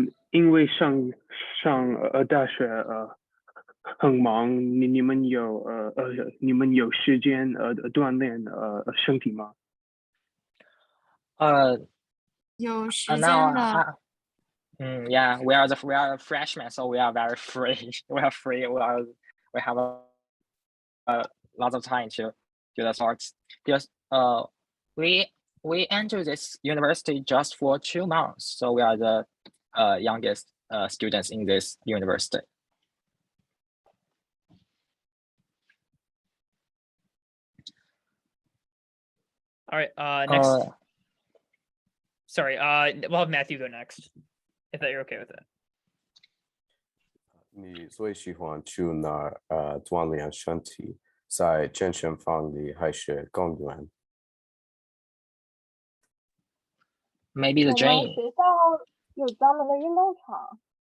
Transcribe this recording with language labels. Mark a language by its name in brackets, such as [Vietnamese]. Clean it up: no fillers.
[Chinese] 因为上大学很忙，你们有时间锻炼身体吗？有时间 [English] Now [Chinese] 的。 [English] yeah, we are freshmen, so we are very free. We are free. We have a lot of time to do the sports because we enter this university just for 2 months, so we are the youngest students in this university. All right, next. Sorry, we'll have Matthew go next, if that you're okay with it. [Chinese] 你最喜欢去哪儿锻炼身体？在健身房里还是公园？ [English] Maybe the [Chinese] 我们 [English] gym. [Chinese] 学校有专门的运动场。